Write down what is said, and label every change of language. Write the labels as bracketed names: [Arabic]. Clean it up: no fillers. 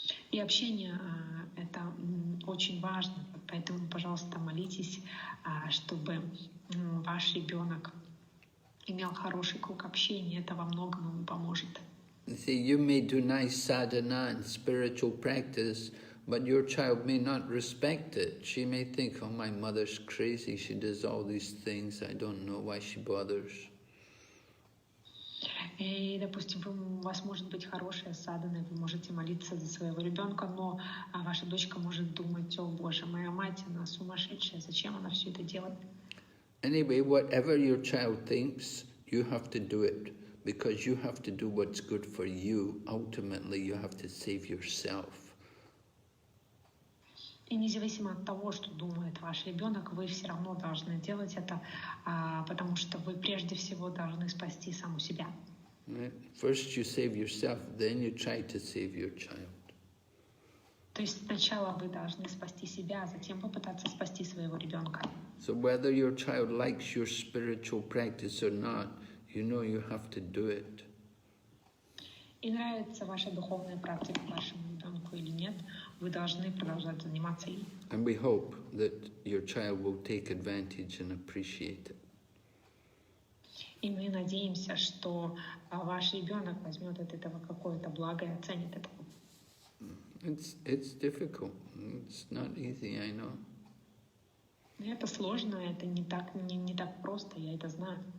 [Russian] И общение это очень важно, поэтому, пожалуйста, молитесь, чтобы ваш ребенок имел хороший круг общения. Это во многом ему поможет. [English] See, you may do nice sadhana and spiritual practice, but your child may not respect it. She may think, oh, my mother's crazy, she does all these things, I don't know why she bothers. [Russian] И, допустим, у вас может быть хорошая садхана, вы можете молиться за своего ребенка, но ваша дочка может думать: о боже, моя мать, она сумасшедшая, зачем она все это делает? [English] Anyway, whatever your child thinks, you have to do it, because you have to do what's good for you. Ultimately, you have to save yourself. [Russian] И независимо от того, что думает ваш ребенок, вы все равно должны делать это, потому что вы прежде всего должны спасти саму себя. [English] Right? First you save yourself, then you try to save your child. [Russian] То есть сначала вы должны спасти себя, а затем попытаться спасти своего ребенка. [English] So whether your child likes your spiritual practice or not, you know you have to do it. [Russian] И нравится ваша духовная практика вашему ребенку или нет, вы должны продолжать заниматься ей. [English] And we hope that your child will take advantage and appreciate it. [Russian] И мы надеемся, что ваш ребенок возьмет от этого какое-то благо и оценит это. [English] It's difficult. It's not easy, I know. [Russian] Это сложно, это не так просто, я это знаю.